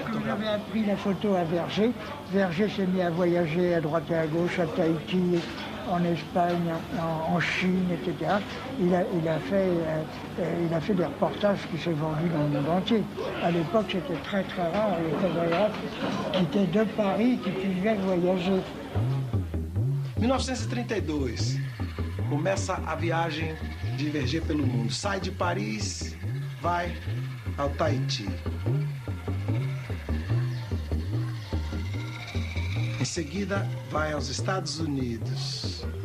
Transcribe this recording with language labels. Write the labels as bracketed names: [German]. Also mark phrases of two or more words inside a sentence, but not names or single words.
[French] J'avais appris la photo à Verger. Verger s'est mis à voyager à droite et à gauche, à Tahiti, en Espagne, en Chine, etc. Il a fait des reportages qui s'est vendus dans le monde entier. À l'époque, c'était très très rare, les photographes qui étaient de Paris, qui pouvaient voyager. 1932, [Portuguese] começa a viagem de Verger pelo mundo. Sai de Paris, vai ao Tahiti. Em seguida, vai aos Estados Unidos.